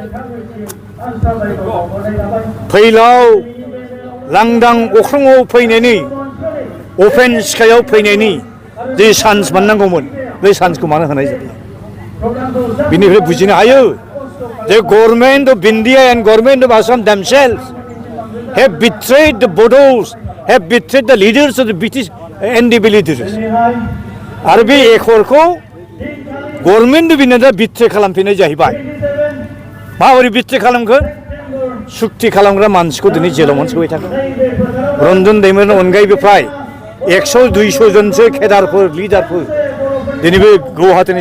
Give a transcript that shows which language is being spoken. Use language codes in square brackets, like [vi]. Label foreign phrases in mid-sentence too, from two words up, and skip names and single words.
[brx] फैलाव लांदां अख्राङाव फैनायनि अपेन स्काइआव फैनायनि जे चान्स मोननांगौमोन बे चान्सखौ मानो होनाय जायो बिनिफ्राय बुजिनो हायो जे [en] Government of India and Government of Assam themselves have betrayed the Bodos, have betrayed the leaders of the British NDP leaders. [brx] आरो बे एकर्डखौ [en] Government of India [brx] बिट्रे खालामफिननाय जाहैबाय माबोरै बिट्रे खालामखो सुक्ति खालामग्रा मानसिखौ दिनै जेलाव मोनसोबाय थागोन रन्जन दैमारिनि अनगायैबो फ्राय 100-200 जनसो केडारफोर लिडारफोर दिनै बे गुवाहाटीनि